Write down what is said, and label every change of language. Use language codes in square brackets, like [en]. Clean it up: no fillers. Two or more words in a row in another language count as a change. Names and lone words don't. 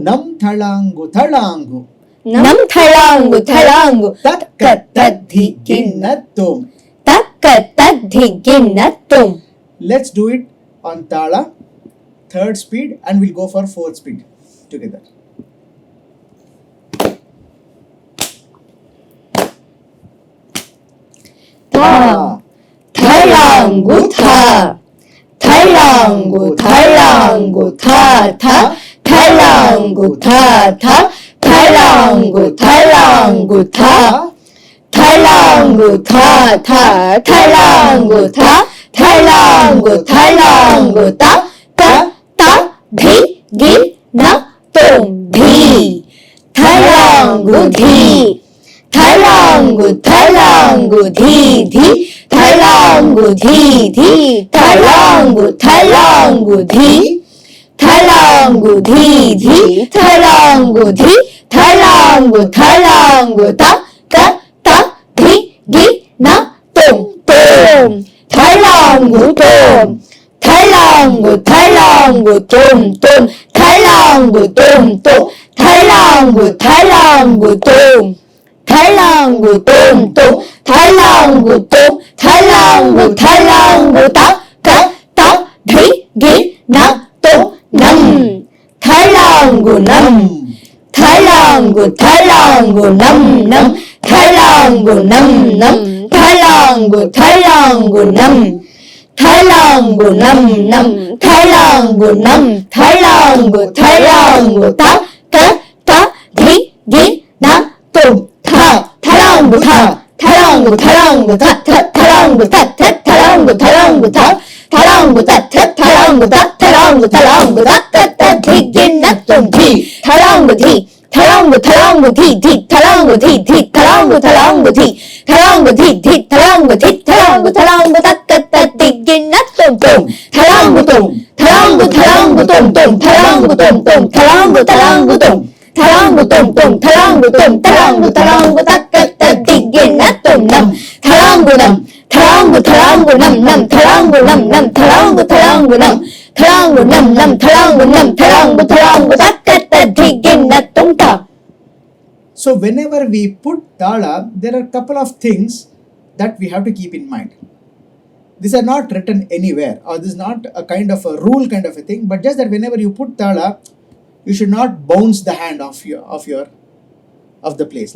[en] Nam thalangu thalangu. Nam thalangu thalangu. Takka tadhi ginnatum. Takka tadhi ginnatum. Let's do it on Tala, third speed, and we'll go for fourth speed together. Tha. Thalangu tha. Thalangu thalangu tha tha. Thalangu tha tha. Thalangu thalangu tha. Thalangu tha tha. Thalangu tha. Thalangu thalangu ta ka ta dhi gi na tum. Dhi thalangu dhi. Thalangu thalangu dhi dhi. Thalangu dhi dhi. Thalangu thalangu dhi. Thalangu dhi dhi. Thalangu dhi. Thalangu thalangu ta ka ta dhi gi na tum. Tum. Thalangu tum. Thalangu thalangu tum tum. Thalangu tum tum. Thalangu thalangu tum. Thalangu tum tum. Thalangu tum. Thalangu thalangu ta ka ta dhi gi na tum. Nam. Thalangu nam. Thalangu thalangu nam nam. Thalangu nam nam. Thalangu thalangu nam. thalangu nam nam, thalangu nam, thalangu thalangu ta ta ta dhi gi na tum tha, thalangu tha, thalangu thalangu ta ta, thalangu ta ta, thalangu thalangu ta, thalangu ta ta, thalangu ta, thalangu thalangu ta ta ta dhi gi na tum dhi, thalangu dhi, thalangu thalangu dhi dhi, thalangu dhi dhi, thalangu thalangu dhi, thalangu dhi dhi, thalangu dhi, thalangu thalangu ta ta ta dhi gi na tum tum, thalangu tum, thalangu thalangu tum tum, thalangu tum tum, thalangu thalangu tum, thalangu tum tum, thalangu tum, thalangu thalangu ta ta ta dhi gi na tum nam, thalangu nam, thalangu thalangu nam nam, thalangu nam nam, thalangu thalangu nam, thalangu nam nam, thalangu nam, thalangu thalangu ta ta ta dhi gi na tum ta. So whenever we put tala, there are a couple of things that we have to keep in mind. These are not written anywhere, or this is not a kind of a rule kind of a thing, but just that whenever you put tala, you should not bounce the hand of the place.